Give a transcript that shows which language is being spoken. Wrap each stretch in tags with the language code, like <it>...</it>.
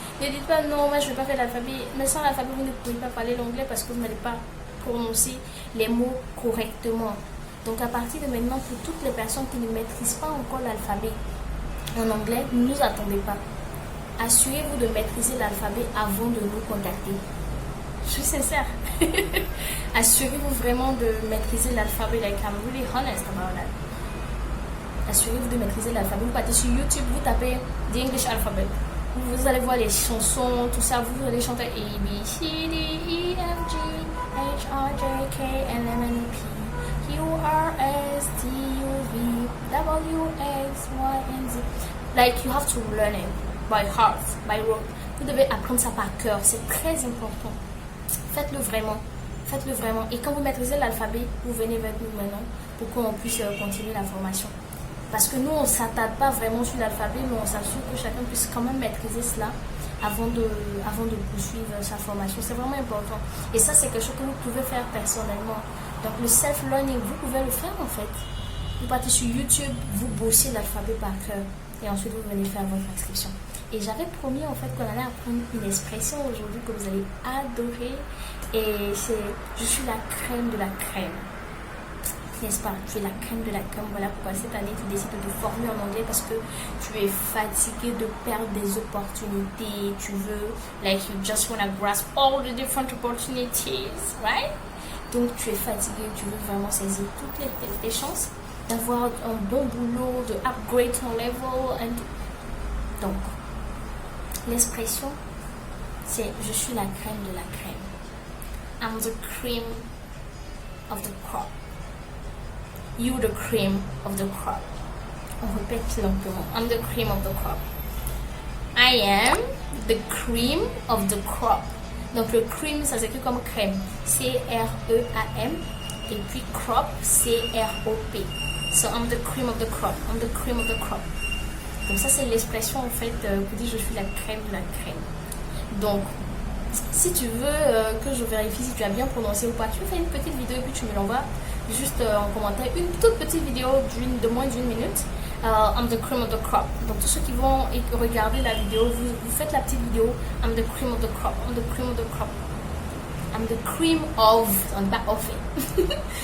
<fr>Ne dites pas non, moi je ne vais pas faire l'alphabet. Mais sans l'alphabet, vous ne pouvez pas parler l'anglais parce que vous n'allez pas prononcer les mots correctement. Donc à partir de maintenant, pour toutes les personnes qui ne maîtrisent pas encore l'alphabet en anglais, ne nous attendez pas. Assurez-vous de maîtriser l'alphabet avant de nous contacter. Je suis sincère. Assurez-vous vraiment de maîtriser l'alphabet.</fr> <en>Like, I'm really honest about that.</en> <fr>Assurez-vous de maîtriser l'alphabet. Vous partez sur YouTube, vous tapez The English Alphabet. Vous allez voir les chansons, tout ça. Vous allez chanter A, B, C, D, E, F, G, H, I, J, K, L, M, N, P, Q, R, S, T, U, V, W, X, Y, and Z.</fr> <en>Like, you have to learn it by heart, by rote.</en> <fr>Vous devez apprendre ça par cœur. C'est très important. Faites-le vraiment. Faites-le vraiment. Et quand vous maîtrisez l'alphabet, vous venez vers nous maintenant pour qu'on puisse continuer la formation. Parce que nous, on ne s'attarde pas vraiment sur l'alphabet, mais on s'assure que chacun puisse quand même maîtriser cela avant de poursuivre sa formation. C'est vraiment important. Et ça, c'est quelque chose que vous pouvez faire personnellement. Donc, le self-learning, vous pouvez le faire en fait. Vous partez sur YouTube, vous bossez l'alphabet par cœur. Et ensuite, vous venez faire votre inscription. Et j'avais promis en fait qu'on allait apprendre une expression aujourd'hui que vous allez adorer. Et c'est « je suis la crème de la crème ». N'est-ce pas? Tu es la crème de la crème. Voilà pourquoi cette année tu décides de te former en anglais parce que tu es fatigué de perdre des opportunités. Tu veux,</fr> <en>like you just want to grasp all the different opportunities, right?</en> <fr>Donc tu es fatigué, tu veux vraiment saisir toutes les chances d'avoir un bon boulot, de upgrade ton level. Donc, l'expression, c'est « je suis la crème de la crème ».</fr> <en>I'm the cream of the crop. You the cream of the crop.</en> <fr>On répète lentement.</fr> <en>I'm the cream of the crop. I am the cream of the crop.</en> <fr>Donc le cream, ça s'écrit comme crème. C-R-E-A-M. Et puis crop, C-R-O-P.</fr> <en>So I'm the cream of the crop. I'm the cream of the crop.</en> <fr>Donc ça c'est l'expression en fait pour dire je suis la crème de la crème. Donc si tu veux que je vérifie si tu as bien prononcé ou pas, tu fais une petite vidéo et puis tu me l'envoies juste en commentaire, une toute petite vidéo de moins d'une minute.</fr> <en>I'm the cream of the crop.</en> <fr>Donc tous ceux qui vont regarder la vidéo, vous faites la petite vidéo.</fr> <en>I'm the cream of the crop. I'm the cream of the crop. I'm the cream of, on back of it.</en>